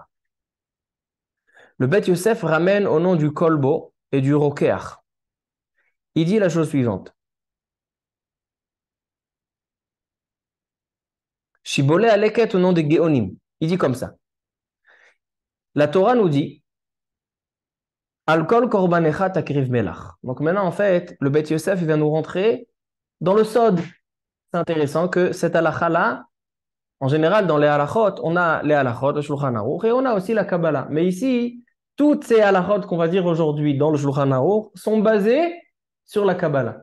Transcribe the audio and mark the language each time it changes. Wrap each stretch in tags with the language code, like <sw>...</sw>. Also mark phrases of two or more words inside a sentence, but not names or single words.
<fr>Le Bet Yosef ramène au nom du kolbo et du rokeach. Il dit la chose suivante. Shibolé aleket au nom des Géonim. Il dit comme ça. La Torah nous dit</fr> <he>על כל קרבנך תקריב מלח.</he> <fr>Donc maintenant, en fait, le Bet Yosef il vient nous rentrer dans le sod. C'est intéressant que cette halakha-là, En général, dans les halachot, on a les halachot, le Shulchan Aruch, et on a aussi la Kabbalah. Mais ici, toutes ces halachot qu'on va dire aujourd'hui dans le Shulchan Aruch sont basées sur la Kabbalah.</fr>